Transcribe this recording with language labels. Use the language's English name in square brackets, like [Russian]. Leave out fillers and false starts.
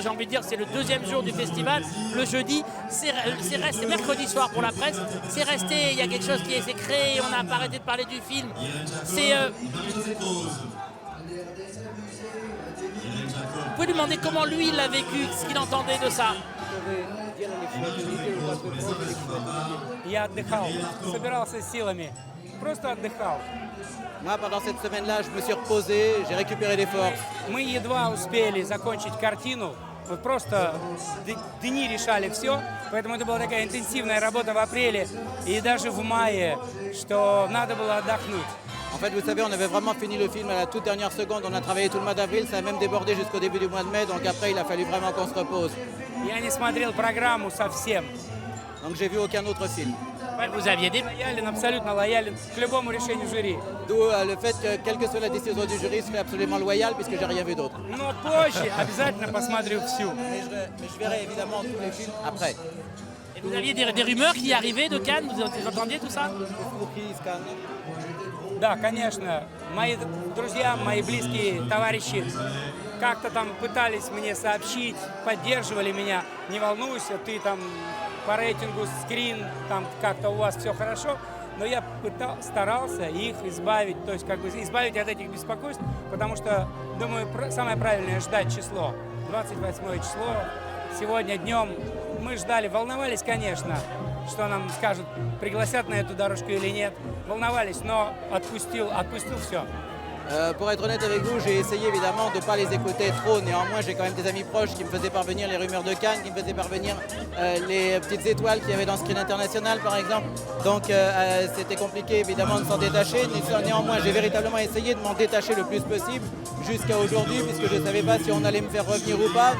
[French] J'ai envie de dire c'est le deuxième jour du festival. Le jeudi, c'est mercredi soir pour la presse. C'est resté, il y a quelque chose qui s'est créé. On n'a pas arrêté de parler du film. C'est vous pouvez lui demander comment lui il l'a vécu, ce qu'il entendait de ça. [Russian] Я отдыхал, собирался силами, просто отдыхал. [French] Moi, pendant cette semaine-là, je me suis reposé, j'ai récupéré des forces. [Russian] Мы едва успели закончить картину. Вот просто дни решали все, поэтому это была такая интенсивная работа в апреле и даже в мае, что надо было отдохнуть. [French] En fait, vous savez, on avait vraiment fini le film à la toute dernière seconde. On a travaillé tout le mois d'avril, ça a même débordé jusqu'au début du mois de mai. Donc après, il a fallu vraiment qu'on se repose. [Russian] Я не смотрел программу совсем. [French] Donc j'ai vu aucun autre film. Vous aviez des... [Russian] Лоялен, абсолютно лоялен к любому решению жюри. [French] D'où le fait que, quelle que soit la décision du jury, je serai absolument loyal puisque j'ai rien vu d'autre. [Russian] Но позже обязательно посмотрю всю. [French] Mais je verrai évidemment tous les films après. Et vous aviez des rumeurs qui arrivaient de Cannes, vous entendiez tout ça? [Russian] Да, конечно. Мои друзья, мои близкие товарищи как-то там пытались мне сообщить, поддерживали меня. Не волнуйся, ты там по рейтингу скрин, там как-то у вас все хорошо. Но я старался их избавить, то есть как бы избавить от этих беспокойств, потому что, думаю, самое правильное ждать число. 28 число. Сегодня днем мы ждали, волновались, конечно, что нам скажут, пригласят на эту дорожку или нет. Волновались, но отпустил все. [French] Pour être honnête avec vous, j'ai essayé évidemment de ne pas les écouter trop. Néanmoins, j'ai quand même des amis proches qui me faisaient parvenir les rumeurs de Cannes, qui me faisaient parvenir les petites étoiles qu'il y avait dans Screen International, par exemple. Donc, c'était compliqué évidemment de s'en détacher. Néanmoins, j'ai véritablement essayé de m'en détacher le plus possible jusqu'à aujourd'hui, puisque je ne savais pas si on allait me faire revenir ou pas.